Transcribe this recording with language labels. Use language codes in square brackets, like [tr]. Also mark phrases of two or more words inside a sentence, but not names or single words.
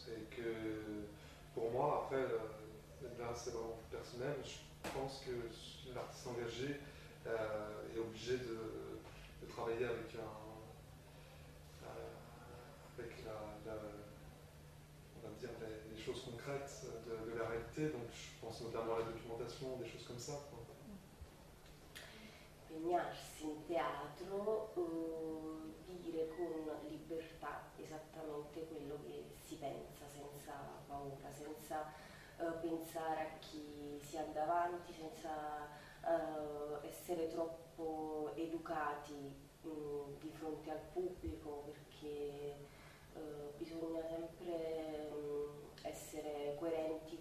[fr] Et que pour moi, après, là c'est vraiment personnel, je pense que l'artiste engagé est obligé de travailler avec on va dire les choses concrètes de la réalité, donc je pense notamment à la documentation, des choses comme ça. [it] Impegnarsi in teatro, dire con libertà esattamente quello che si pensa, senza paura, senza pensare a chi si ha davanti, senza essere troppo educati di fronte al pubblico, perché bisogna sempre essere coerenti